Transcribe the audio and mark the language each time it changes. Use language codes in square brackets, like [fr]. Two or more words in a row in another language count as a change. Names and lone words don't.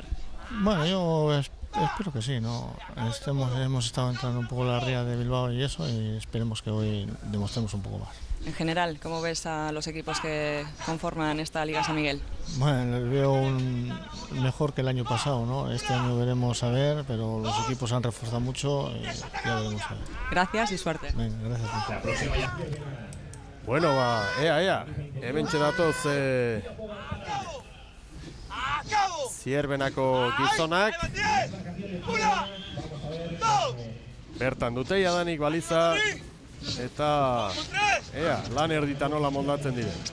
[es] Bueno, yo espero que sí, ¿no? Hemos estado entrando un poco en la ría de Bilbao y eso, y esperemos que hoy demostremos un poco más. En general, ¿cómo ves a los equipos que conforman esta Liga San Miguel? Bueno, les veo mejor que el año pasado, ¿no? Este año veremos a ver, pero los equipos han reforzado mucho y ya veremos a ver. Gracias y suerte. Venga, gracias. [eu] Bueno, ea, hementxe datoz Zierbenako gizonak. Bertan dute jadanik baliza eta lan erditan nola moldatzen diren.